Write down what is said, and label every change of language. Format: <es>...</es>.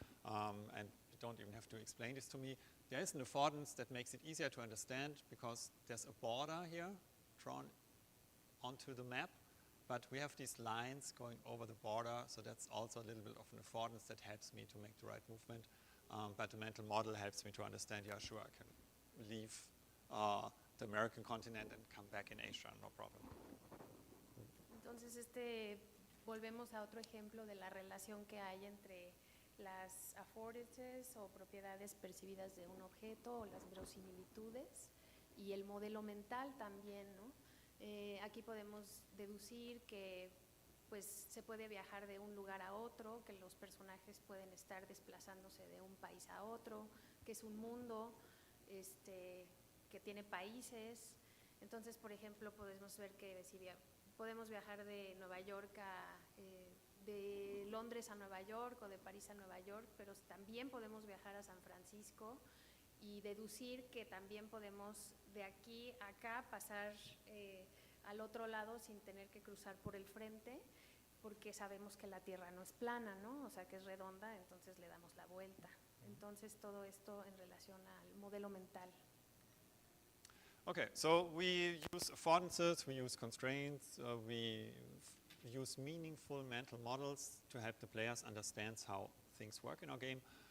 <en>And you don't even have to explain this to me. There is an affordance that makes it easier to understand, because there's a border here drawn onto the map, but we have these lines going over the border, so that's also a little bit of an affordance that helps me to make the right movement. But the mental model helps me to understand, yeah, sure, I can leave the American continent and come back in Asia, no problem.</en> <es>Entonces, volvemos a otro ejemplo de la relación que hay entre las affordances o propiedades percibidas de un objeto o las verosimilitudes y el modelo mental también, ¿no? Aquí podemos deducir que pues, se puede viajar de un lugar a otro, que los personajes pueden estar desplazándose de un país a otro, que es un mundo que tiene países. Entonces, por ejemplo, podemos ver que si podemos viajar de Nueva York de Londres a Nueva York o de París a Nueva York, pero también podemos viajar a San Francisco y deducir que también podemos de aquí a acá pasar al otro lado sin tener que cruzar por el frente, porque sabemos que la Tierra no es plana, ¿no? O sea, que es redonda, entonces le damos la vuelta. Entonces, todo esto en relación al modelo mental.</es> <en>Okay, so we use affordances, we use constraints, we use meaningful mental models to help the players understand how things work in our game.</en>